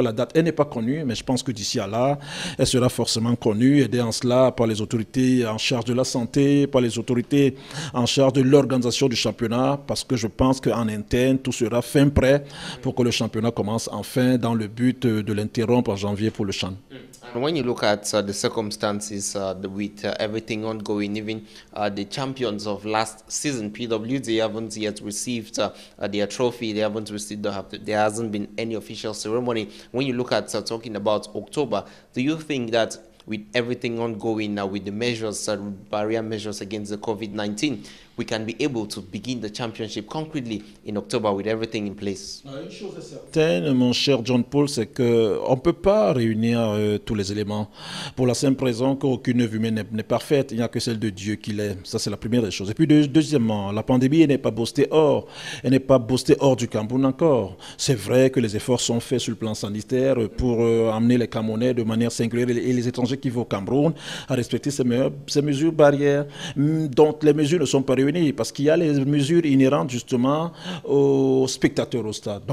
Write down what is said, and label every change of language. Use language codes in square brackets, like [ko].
[fr] La date, elle n'est pas connue, mais je pense que d'ici à là, elle sera forcément connue, aidée en cela par les autorités en charge de la santé, par les autorités en charge de l'organisation du championnat, parce que je pense qu'en interne, tout sera fin prêt pour que le championnat commence enfin dans le but de l'interrompre en janvier pour le CHAN. [en] And when you look at the circumstances with everything ongoing, even the champions of last season, PWD, haven't yet received their trophy. They haven't received. There hasn't been any official ceremony. When you look at talking about October, do you think that with everything ongoing now, with the measures, barrier measures against the COVID-19, we can be able to begin the championship concretely in October with everything in place? [fr] Une chose est certaine, mon cher John Paul, c'est qu'on ne peut pas réunir tous les éléments pour la simple raison qu'aucune œuvre humaine n'est parfaite. Il n'y a que celle de Dieu qui l'est. Ça, c'est la première des choses. Et puis, deuxièmement, la pandémie n'est pas boostée hors. Elle n'est pas boostée hors du Cameroun encore. C'est vrai que les efforts sont faits sur le plan sanitaire pour amener les Camerounais de manière singulière et les étrangers qui vont au Cameroun à respecter ces mesures barrières, dont les mesures ne sont pas réunies parce qu'il y a les mesures inhérentes justement aux spectateurs au stade.